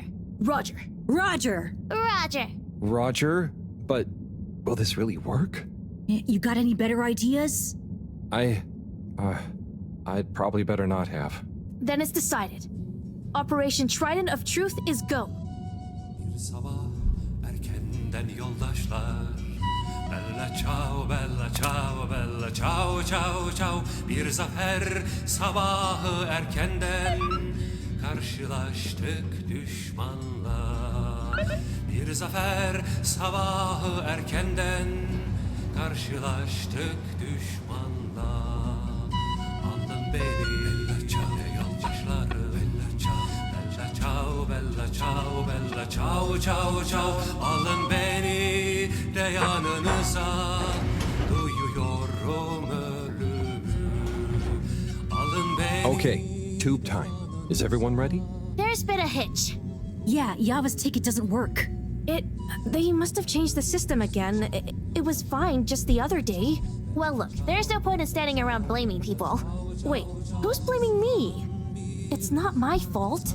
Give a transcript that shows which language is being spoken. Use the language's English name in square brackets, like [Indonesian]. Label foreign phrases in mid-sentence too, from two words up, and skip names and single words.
[English] Roger. Roger! Roger. Roger? But will this really work? You got any better ideas? I'd probably better not have. Then it's decided. Operation Trident of Truth is go. [Turkish] Erkenden yoldaşlar [Italian] Bella ciao, bella ciao, bella ciao, ciao, ciao [Turkish] Bir zafer sabahı erkenden Karşılaştık düşmanla Bir zafer sabahı erkenden Karşılaştık düşmanla Alın beni [Italian] Bella ciao [Turkish] yoldaşları [Italian] Bella ciao, bella ciao, bella ciao, ciao, [Turkish] ciao Alın beni de yanınıza Duyuyorum ölümü Alın beni [English] Okay, tube time. Is everyone ready? There's been a hitch. Yeah, Yava's ticket doesn't work. They must have changed the system again. It was fine just the other day. Well, look, there's no point in standing around blaming people. Wait, who's blaming me? It's not my fault.